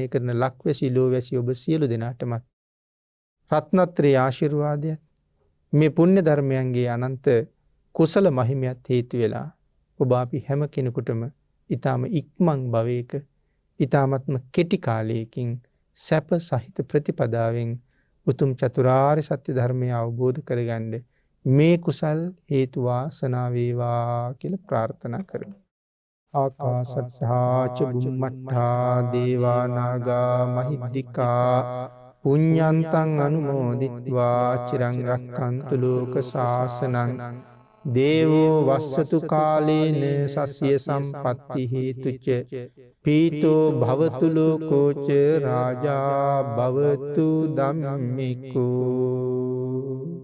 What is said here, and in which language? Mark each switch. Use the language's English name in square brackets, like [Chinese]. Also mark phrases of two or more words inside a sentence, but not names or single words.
[Sinhala] කරන ලක්වැසි ලෝවැසි ඔබ සියලු දෙනාටම රත්නත්‍රී ආශිර්වාදය මේ පුණ්‍ය ධර්මයන්ගේ අනන්ත කුසල මහිමයත් හේතු වෙලා ඔබ අපි හැම කෙනෙකුටම ඊටාම ඉක්මන් භවයක ඊටාමත්ම කෙටි කාලයකින් සැප සහිත ප්‍රතිපදාවෙන් උතුම් චතුරාර්ය සත්‍ය ධර්මය අවබෝධ කරගන්න මේ කුසල් හේතු වාසනා වේවා කියලා ප්‍රාර්ථනා කරමු. [Pali] ආකාශත්තා ච බුම්මත්තා දේවා නාග මහිද්దికා පුඤ්ඤන්තං අනුමෝදිත්වා චිරං රක්ඛන්තු ලෝක ශාසනං දේවෝ වස්සතු කාලේන සස්ය සම්පත්ති හේතුච පීතෝ භවතු ලෝකෝච රාජා භවතු ධම්මිකෝ.